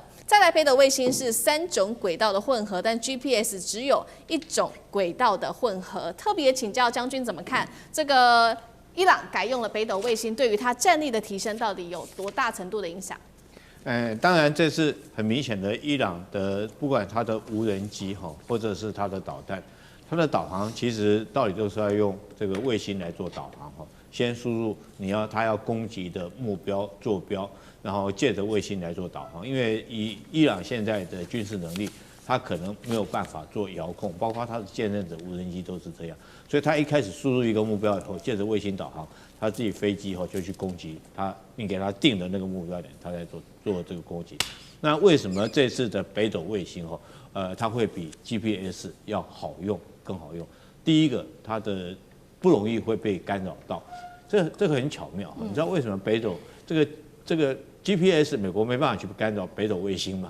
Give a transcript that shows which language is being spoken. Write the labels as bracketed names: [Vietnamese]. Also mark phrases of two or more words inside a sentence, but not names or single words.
[Chinese] 再來，北斗衛星是3種軌道的混合，但 GPS 只有1種軌道的混合。特別請教將軍怎麼看這個伊朗改用了北斗衛星，對於它戰力的提升到底有多大程度的影響？當然這是很明顯的，伊朗的不管它的無人機或者是它的導彈，它的導航其實到底都是要用這個衛星來做導航先輸入它要攻擊的目標坐標，然後借着衛星來做導航。因為以伊朗現在的軍事能力，它可能沒有辦法做遙控，包括它的現任的無人機都是這樣。所以它一開始輸入一個目標以後，借着衛星導航，它自己飛機就去攻擊你給它定的那個目標點，它在做這個攻擊。那為什麼這次的北斗衛星它會比 GPS 要好用，更好用？第一個，它的不容易會被干擾到，這個很巧妙。你知道為什麼北斗這個 GPS 美國沒辦法去干擾北斗衛星嘛？